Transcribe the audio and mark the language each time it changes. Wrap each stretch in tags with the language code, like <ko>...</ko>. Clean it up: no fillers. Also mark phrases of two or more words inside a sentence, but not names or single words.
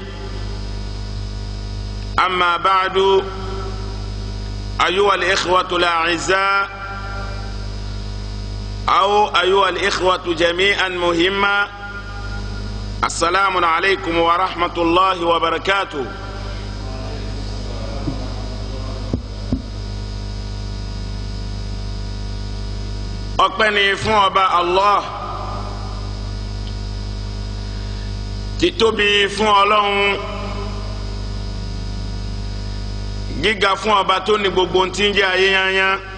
<ar>أما بعد، أيها الإخوة الأعزاء أو أيها الإخوة جميعا مهمة، السلام عليكم ورحمة الله وبركاته.</ar> <yo>ọpẹ́ ni fún ọba Allah, títóbi fún Ọlọ́run, gíga fún ọba tó ní gbogbo tí ń jẹ́ ayé yányán.</yo>